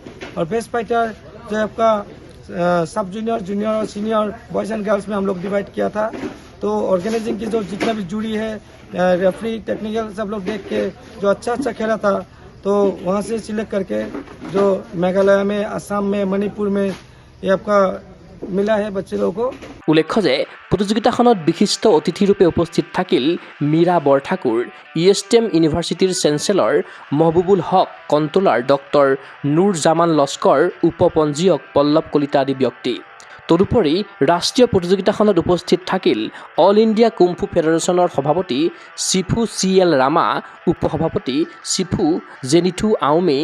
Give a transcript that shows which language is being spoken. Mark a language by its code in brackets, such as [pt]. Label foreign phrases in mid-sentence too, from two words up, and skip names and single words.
[hi] और [en] best fighter [hi] जो है आपका [en] sub junior, junior [hi] और [en] senior boys and girls [hi] में हम लोग डिवाइड किया था। तो ऑर्गेनाइजिंग की जो जितना भी जूरी है, रेफरी, टेक्निकल सब लोग देख के जो अच्छा खेला था, तो वहाँ से सिलेक्ट करके जो मेघालय में, असम में, मणिपुर में ये आपका मिला है बच्चे लोगों को। [as] উল্লেখ্য যে প্ৰতিযোগিতাখনত বিশিষ্ট অতিথিৰূপে উপস্থিত থাকিল মীৰা বৰঠাকুৰ, USTM ইউনিভাৰ্চিটিৰ চেঞ্চেলৰ মহবুবুল হক, কণ্ট্ৰলাৰ ডক্টৰ নুৰ জামান লস্কৰ, উপপঞ্জীয়ক পল্লৱ কলিতা আদি ব্যক্তি। তদুপৰি ৰাষ্ট্ৰীয় প্ৰতিযোগিতাখনত উপস্থিত থাকিল অল ইণ্ডিয়া কুম্ফু ফেডাৰেশ্যনৰ সভাপতি চিফু CL ৰামা, উপসভাপতি চিফু জেনিথু আউমে,